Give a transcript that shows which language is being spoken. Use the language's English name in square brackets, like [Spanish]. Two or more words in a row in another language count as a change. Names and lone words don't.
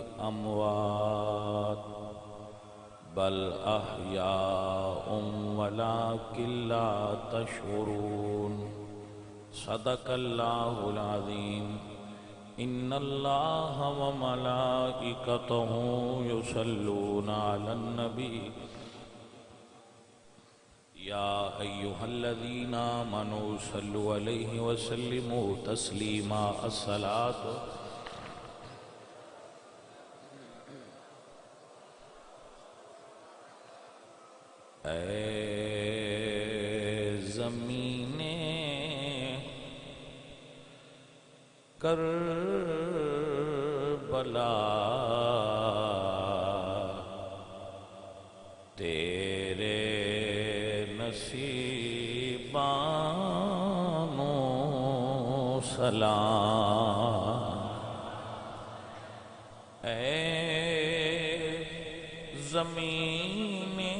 [Arabic] أموات بل أحياء ولكن لا تشعرون صدق الله العظيم إن الله وملائكته يصلون على النبي يا أيها الذين آمنوا صلوا عليه وسلموا تسليما الصلاة [Urdu] اے زمین کربلا تیرے نصیبانو سلام اے زمین